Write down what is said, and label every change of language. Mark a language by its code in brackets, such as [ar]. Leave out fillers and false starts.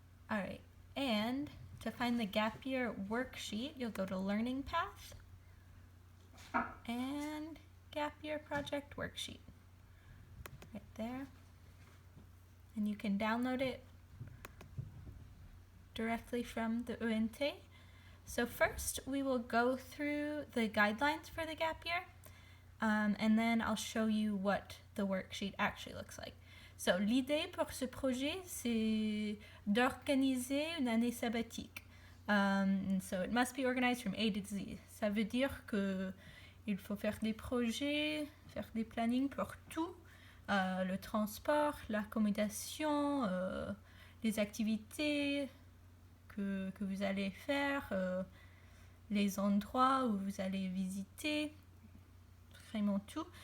[en] All right, and to find the Gap Year worksheet, you'll go to Learning Path and Gap Year project worksheet, right there. And you can download it directly from the UNT. So first, we will go through the guidelines for the Gap Year, and then I'll show you what the worksheet actually looks like. [fr] So, l'idée pour ce projet, c'est d'organiser une année sabbatique. [en] So, it must be organized from A to Z. [fr] Ça veut dire que il faut faire des projets, faire des plannings pour tout, le transport, l'accommodation, les activités que vous allez faire, les endroits où vous allez visiter, vraiment tout.